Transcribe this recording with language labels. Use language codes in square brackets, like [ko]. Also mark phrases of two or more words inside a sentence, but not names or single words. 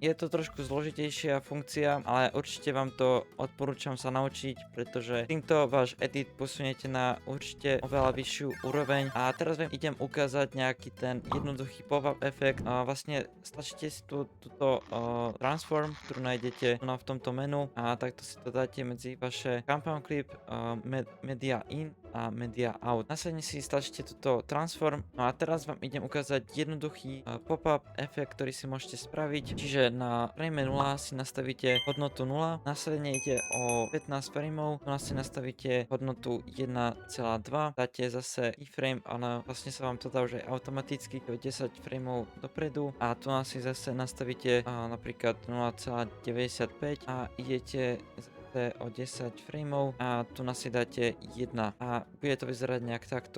[sk] Je to trošku zložitejšia funkcia, ale určite vám to odporúčam sa naučiť, pretože týmto váš edit posuniete na určite oveľa vyššiu úroveň. A teraz vám idem ukázať nejaký ten jednoduchý pop-up efekt. Vlastne stačíte si túto transform, ktorú nájdete v tomto menu a takto si to dáte medzi vaše [en] compound clip, media in [sk] a [en] media out. [sk] Následne si stačíte túto transform. No a teraz vám idem ukázať jednoduchý pop-up efekt, ktorý si môžete spraviť. Čiže na frame 0 si nastavíte hodnotu 0, následne ide o 15 frameov, tu si nastavíte hodnotu 1,2, dáte zase keyframe, ale vlastne sa vám to dá už aj automaticky 10 frameov dopredu a tu si zase nastavíte napríklad 0,95 a idete o 10 frameov a tu si dáte 1 a bude to vyzerať nejak takto.